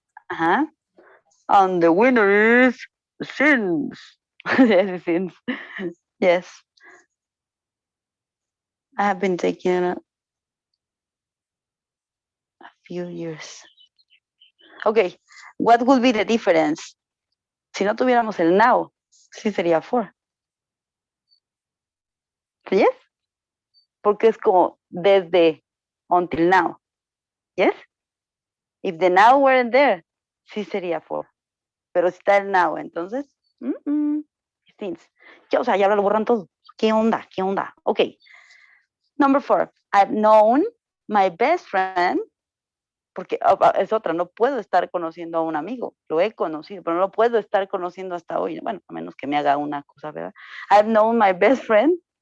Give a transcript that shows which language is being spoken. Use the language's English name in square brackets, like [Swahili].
[English] Uh-huh. And the winner is since. Yes, since. Yes. I have been taking a few years. Okay, what would be the difference? [Spanish] Si no tuviéramos el now, sí sería for. Yes? Porque es como desde until now. Yes? [English] If the now weren't there, [Spanish] sí sería for. Pero si está el now, entonces, since. Ya, o sea, ya lo borran todo. ¿Qué onda? ¿Qué onda? Okay. Number four, [English] I've known my best friend, [Spanish] porque es otra, no puedo estar conociendo a un amigo, lo he conocido, pero no lo puedo estar conociendo hasta hoy, bueno, a menos que me haga una cosa, ¿verdad? [English] I've known my best friend.